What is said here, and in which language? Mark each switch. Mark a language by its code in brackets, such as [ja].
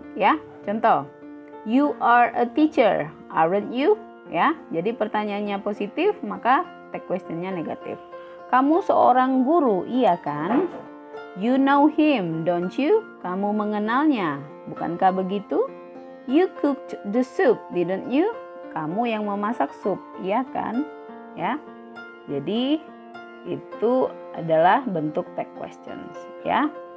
[id] Ya, contoh, [en] you are a teacher, aren't you? [id] Ya, jadi pertanyaannya positif, maka check questionnya negatif. Kamu seorang guru, iya kan? [en] You know him, don't you? [id] Kamu mengenalnya, bukankah begitu? [en] You cooked the soup, didn't you? [id] Kamu yang memasak sup, iya kan? Ya. Jadi itu adalah bentuk tag questions, ya.